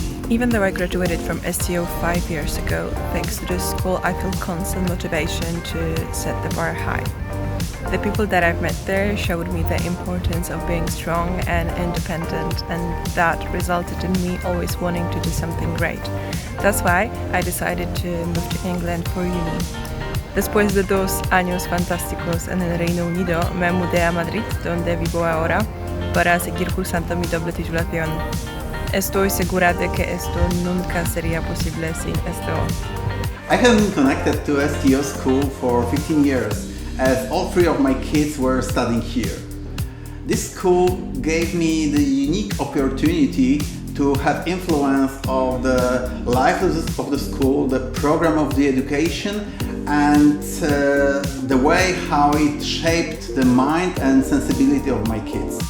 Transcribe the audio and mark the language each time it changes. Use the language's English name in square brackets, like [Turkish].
[English] Even though I graduated from STO 5 years ago, thanks to this school I feel constant motivation to set the bar high. The people that I've met there showed me the importance of being strong and independent, and that resulted in me always wanting to do something great. That's why I decided to move to England for uni. [Spanish] Después de 2 años fantásticos en el Reino Unido, me mudé a Madrid, donde vivo ahora, para seguir cursando mi doble titulación. Estoy segura de que esto nunca sería posible sin STO. [English] I have been connected to STO school for 15 years, as all 3 of my kids were studying here. This school gave me the unique opportunity to have influence of the life of the school, the program of the education, and the way how it shaped the mind and sensibility of my kids.